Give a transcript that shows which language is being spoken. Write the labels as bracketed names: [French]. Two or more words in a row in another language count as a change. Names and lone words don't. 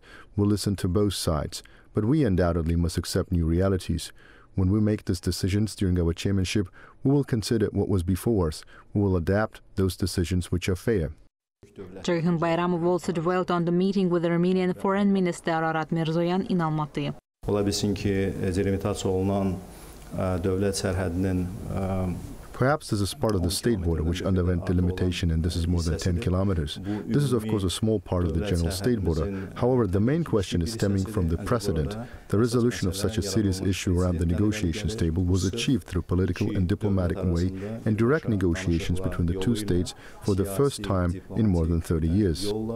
[English] We'll listen to both sides, but we undoubtedly must accept new realities. When we make these decisions during our chairmanship, we will consider what was before us. We will adapt those decisions which are fair. Ceyhun Bayramov also dwelt on the meeting with the Armenian Foreign Minister Ararat Mirzoyan in Almaty. [Azerbaijani] Ola bilsin ki, delimitasiya olunan dövlət sərhədinin [English] Perhaps this is part of the state border which underwent delimitation and this is more than 10 kilometers. This is of course a small part of the general state border. However, the main question is stemming from the precedent. The resolution of such a serious issue around the negotiations table was achieved through political and diplomatic way and direct negotiations between the two states for the first time in more than 30 years.